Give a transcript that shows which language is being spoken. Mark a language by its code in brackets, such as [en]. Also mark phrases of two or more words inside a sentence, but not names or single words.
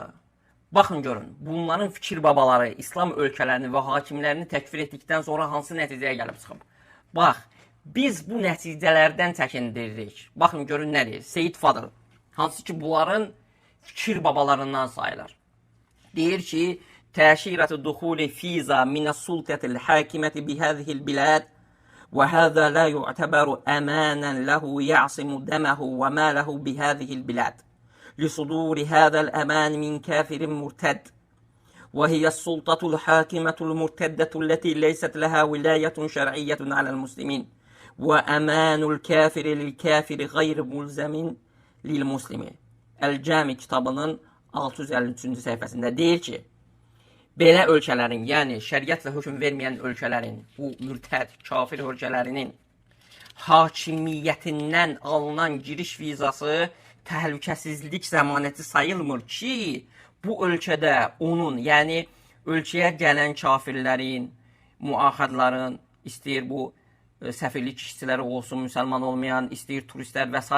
[az] Baxın görün, bunların fikir babaları İslam ölkələrini və hakimlərini təkfir etdikdən sonra hansı nəticəyə gəlib çıxıb. Bax, biz bu nəticələrdən çəkindiririk. Baxın görün nə deyir? Seyid Fadıl, hansı ki bunların fikir babalarından sayılır. Deyir ki, [ar] تأشيرة دخول فيزا من السلطة الحاكمة بهذه البلاد وهذا لا يعتبر أمانا له يعصم دمه وماله بهذه البلاد لصدور هذا الأمان من كافر مرتد وهي السلطة الحاكمة المرتدة التي ليست لها ولاية شرعية على المسلمين وأمان الكافر للكافر غير ملزم للمسلمين. [az] El-Cami kitabının 653-cü səhifəsində deyir ki, belə ölkələrin, yəni şəriətlə hökm verməyən ölkələrin, bu mürtəd, kafir ölkələrinin hakimiyyətindən alınan giriş vizası təhlükəsizlik zəmanəti sayılmır ki, bu ölkədə onun, yəni ölkəyə gələn kafirlərin, muahadların, istəyir bu səfirlik işçiləri olsun, müsəlman olmayan, istəyir turistlər və s.